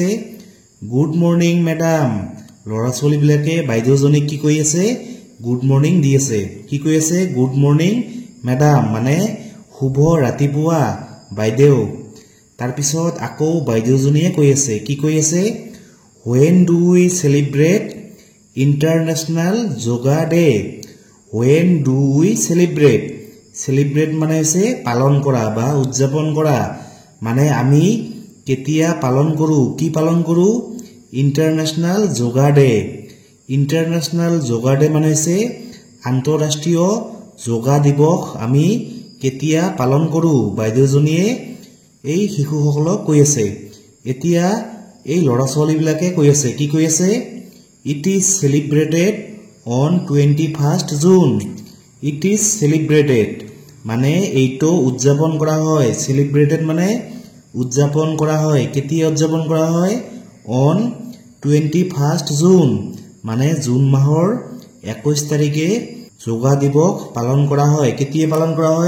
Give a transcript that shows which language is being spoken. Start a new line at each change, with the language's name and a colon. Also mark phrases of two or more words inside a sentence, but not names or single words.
English: good morning madam.
Assamese: ল'ৰা ছোৱালীবিলাকে বাইদেউজনীক কি কৈ আছে?
English: good morning
Assamese: দি আছে। কি কৈ আছে?
English: good morning madam
Assamese: মানে শুভ ৰাতিপুৱা বাইদেউ। তাৰপিছত আকৌ বাইদেউজনীয়ে কৈ আছে। কি কৈ আছে?
English: When do we celebrate International Yoga Day? When do we celebrate? Celebrate
Assamese: মানে হৈছে পালন কৰা বা উদযাপন কৰা। মানে আমি কেতিয়া পালন কৰোঁ? কি পালন কৰোঁ? ইণ্টাৰনেশ্যনেল যোগা ডে। ইণ্টাৰনেশ্যনেল যোগা ডে মানে হৈছে আন্তঃৰাষ্ট্ৰীয় যোগা দিৱস আমি কেতিয়া পালন কৰোঁ? বাইদেউজনীয়ে এই শিশুসকলক কৈ আছে। এতিয়া এই ল'ৰা ছোৱালীবিলাকে কৈ আছে। কি কৈ আছে?
English: it is celebrated on 21 June. it is celebrated
Assamese: মানে এইটো উদযাপন কৰা হয়। চেলিব্ৰেটেড মানে উদযাপন কৰা হয়। কেতিয়া উদযাপন কৰা হয়?
English: on 21 June
Assamese: মানে জুন মাহৰ 21 তাৰিখে যোগা দিৱস পালন কৰা হয়। কেতিয়া পালন কৰা হয়?